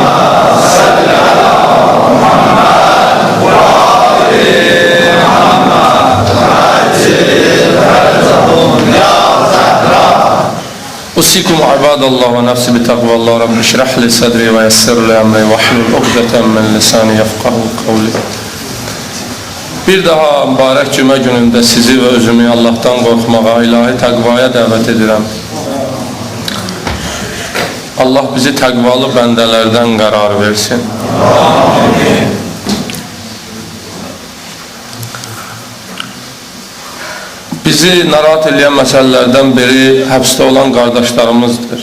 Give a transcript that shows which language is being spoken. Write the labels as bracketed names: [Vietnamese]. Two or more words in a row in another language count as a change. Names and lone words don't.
[Arabic] صل على محمد وآل أوصيكم عباد الله ونفسي بتقوى الله. رب اشرح لي صدري ويسر لي أمري واحلل عقدة من لساني يفقهوا قولي. [Azerbaijani] Bir daha mübarək cümə günündə sizi və özümü Allahdan qorxmağa, ilahi təqvaya dəvət edirəm. Allah bizi təqvalı bəndələrdən qərar versin. Amin. Bizi narahat edən məsələlərdən biri həbsdə olan qardaşlarımızdır.